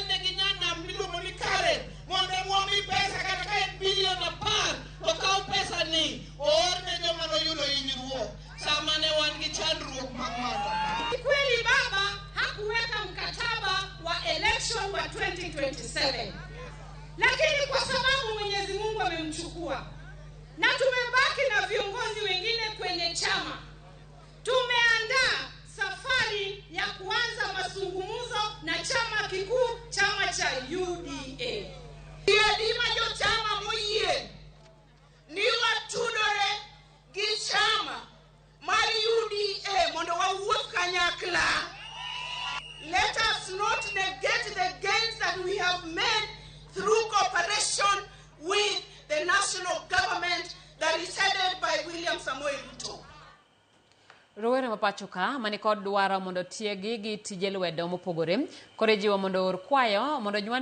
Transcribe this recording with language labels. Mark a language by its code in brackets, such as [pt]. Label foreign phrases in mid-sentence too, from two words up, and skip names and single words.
[luo] ne ginyana miluongo ni Karen mondo muomi pesa kata ka bilion 10 to kaw pesa ni or ne joma noyudo hinyruok sama ne wan gi chandruok magmana. [sw] Kweli baba hakuweka mkataba wa election wa 2027, lakini kwa sababu Mwenyezi Mungu amemchukua na tumebaki na viongozi wengine kwenye chama, tumeandaa safari ya kuanza mazungumzo na chama kikuu, chama cha UDA. [luo] Yadima jo chama moyie ni watudore gi chama mar UDA mondo wawuok kanyakla. [en] Let us not negate the gains that we have made through cooperation with the national government that is headed by William Samoei Ruto. [luo] Rowere mapachoka mani kod dwaro mondo tiegi gi tije lwedo mopogore kore jiwo mondo or kwayo mondo